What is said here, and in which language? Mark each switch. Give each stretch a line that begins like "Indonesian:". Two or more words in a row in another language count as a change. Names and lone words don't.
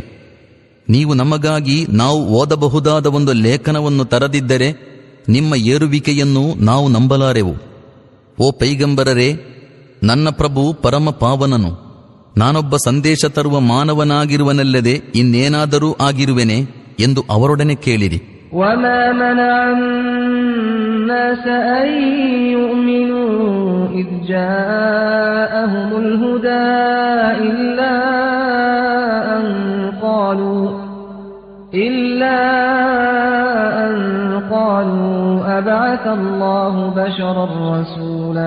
Kannada: ನೀವು ನಮಗಾಗಿ ನಾವು ಓದಬಹುದಾದ ಒಂದು ಲೇಖನವನ್ನು ತರದಿದ್ದರೆ ನಿಮ್ಮ ಏರುವಿಕೆಯನ್ನು ನಾವು ನಂಬಲಾರೆವು. ಓ ಪೈಗಂಬರರೇ, ನನ್ನ ಪ್ರಭು ಪರಮ ಪಾವನನು, ನಾನೊಬ್ಬ ಸಂದೇಶ ತರುವ ಮಾನವನಾಗಿರುವನಲ್ಲದೆ ಇನ್ನೇನಾದರೂ ಆಗಿರುವೆನೆ ಎಂದು ಅವರೊಡನೆ ಕೇಳಿರಿ.
Arabic: إذ جاءهم الهدى إلا أن قالوا أبعث الله بشرا رسولا.